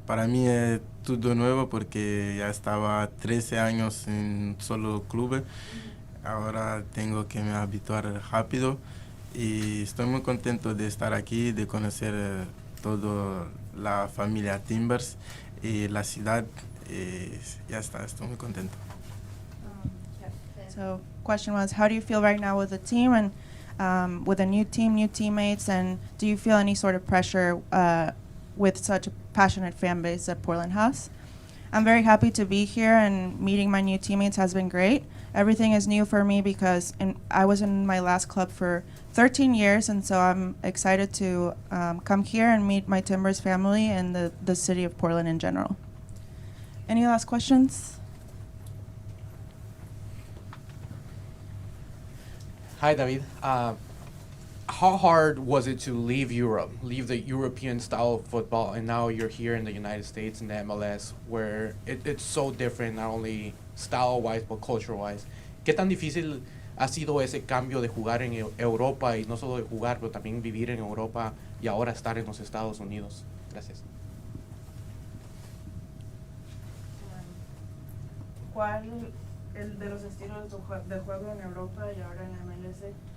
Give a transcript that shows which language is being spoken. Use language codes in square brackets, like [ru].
[es] Para mí es todo nuevo porque ya estaba 13 años en solo club. ahora tengo que me habituar rápido y estoy muy contento de estar aquí, de conocer toda la familia Timbers y la ciudad. Ya está, estoy muy contento. [en] So, question was, how do you feel right now with the team and with a new team, new teammates, and do you feel any sort of pressure with such a passionate fan base that Portland has? I'm very happy to be here, and meeting my new teammates has been great. Everything is new for me because I was in my last club for 13 years, and so I'm excited to come here and meet my Timbers family and the city of Portland in general. Any last questions? Hi, David. How hard was it to leave Europe, leave the European style of football, and now you're here in the United States in the MLS, where it's so different, not only style-wise, but culture-wise? [es] ¿Qué tan difícil ha sido ese cambio de jugar en Europa, y no solo de jugar, pero también vivir en Europa y ahora estar en los Estados Unidos? Gracias. ¿Cuál el de los estilos de juego en Europa y ahora en MLS?